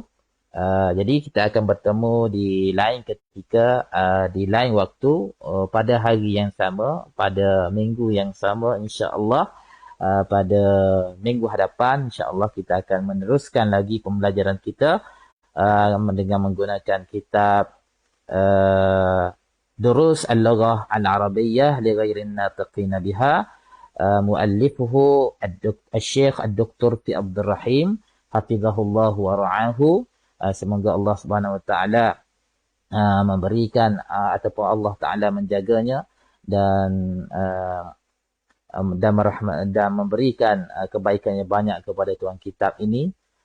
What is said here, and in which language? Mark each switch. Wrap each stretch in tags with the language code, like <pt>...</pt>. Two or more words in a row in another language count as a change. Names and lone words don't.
<ms>Jadi kita akan bertemu di lain ketika, di lain waktu, pada hari yang sama, pada minggu yang sama,</ms> <ar>إن شاء الله.</ar> <ms>Pada minggu hadapan,</ms> <ar>إن شاء الله</ar> <ms>kita akan meneruskan lagi pembelajaran kita dengan menggunakan kitab Durus Al-Lughah Al-Arabiyyah li ghairin natiqina biha,</ms> <ar>مؤلفه الشيخ الدكتور</ar> <ms>Fi Abdul Rahim</ms> <ar>حفظه الله ورعاه.</ar> <ms>Semoga</ms> <ar>الله سبحانه وتعالى</ar> <ms>memberikan ataupun</ms> <ar>الله تعالى</ar> <ms>menjaganya dan memberikan kebaikannya banyak kepada tuan kitab ini.</ms>